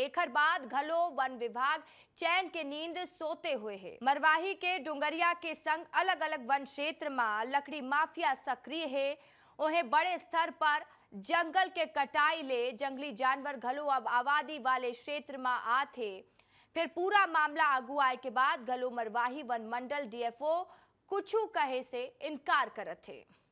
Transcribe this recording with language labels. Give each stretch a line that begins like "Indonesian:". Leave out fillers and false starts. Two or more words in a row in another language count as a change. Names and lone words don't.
Chhattisgarhi: एक बाद घलो वन विभाग चैन के नींद सोते हुए है। मरवाही के डुंगरिया के संग अलग अलग वन क्षेत्र में लकड़ी माफिया सक्रिय है। उन्हें बड़े स्तर पर जंगल के कटाई ले जंगली जानवर घलो अब आबादी वाले क्षेत्र में आते। फिर पूरा मामला आगू आए के बाद घलो मरवाही वन मंडल डीएफओ कुछू कहे से इनकार करत थे।